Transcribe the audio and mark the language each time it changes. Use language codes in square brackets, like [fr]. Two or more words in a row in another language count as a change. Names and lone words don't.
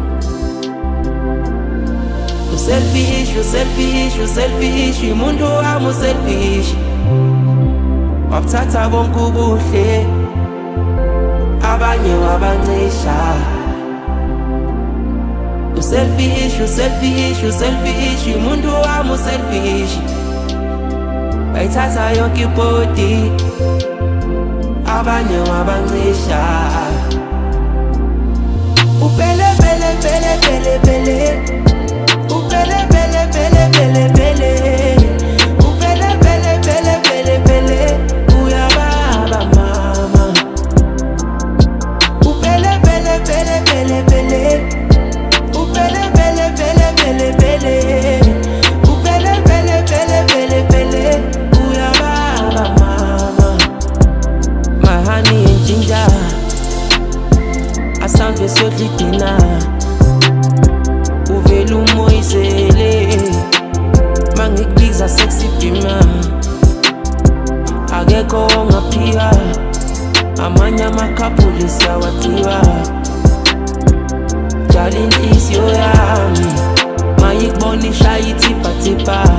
[zu] uselfish umuntu wami uselfish wabuthatha konke ubuhle abanye wabancisha uselfish umuntu wami uselfish bayithatha yonke ibhodi abanye wabancisha upele pele pele pele pele upele pele pele pele pele upele pele pele pele pele uyababa mama upele pele pele pele pele upele pele pele pele pele upele pele pele pele pele uyababa mama [en] my honey and ginger [zu] asambe sodli dinner uvela umoyizele mangikubiza sexy bima akekho ongaphika amanye amakhaphuli siyawathiwa jala inhliziyo yami mayikubona ishaya ithipha